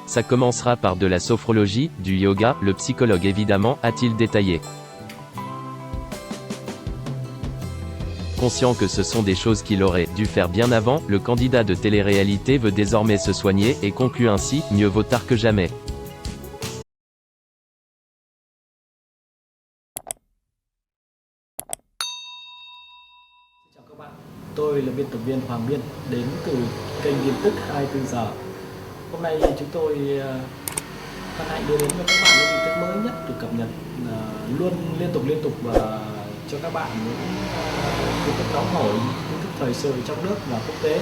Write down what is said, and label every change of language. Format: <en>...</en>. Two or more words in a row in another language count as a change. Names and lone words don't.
<fr>Ça commencera par de la sophrologie, du yoga, le psychologue évidemment, a-t-il détaillé. Conscient que ce sont des choses qu'il aurait dû faire bien avant, le candidat de télé-réalité veut désormais se soigner, et conclut ainsi, mieux vaut tard que jamais.</fr> <vi>Chào các bạn, tôi là biên tập viên Hoàng Biên, đến từ kênh tin tức 24 giờ. Hôm nay chúng tôi hân hạnh đưa đến cho các bạn những tin tức mới nhất được cập nhật luôn liên tục và cho các bạn những tin tức nóng hổi, tin tức thời sự trong nước và quốc tế.</vi>